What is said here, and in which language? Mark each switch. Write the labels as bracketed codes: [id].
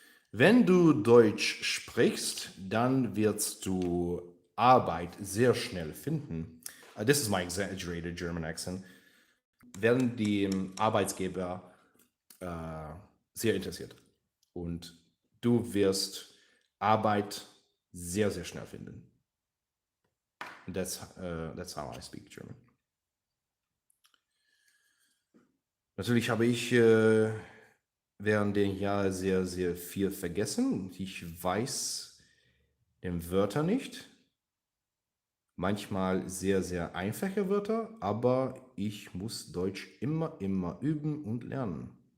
[de] Wenn du Deutsch sprichst, dann wirst du Arbeit sehr schnell finden. [en] This is my exaggerated German accent. [de] Werden dem Arbeitsgeber sehr interessiert. Und du wirst Arbeit sehr, sehr schnell finden. [en] That's how I speak German. [de] Natürlich habe ich während den Jahren sehr, sehr viel vergessen. Ich weiß die Wörter nicht. Manchmal sehr, sehr einfache Wörter, aber ich muss Deutsch immer, immer üben und lernen.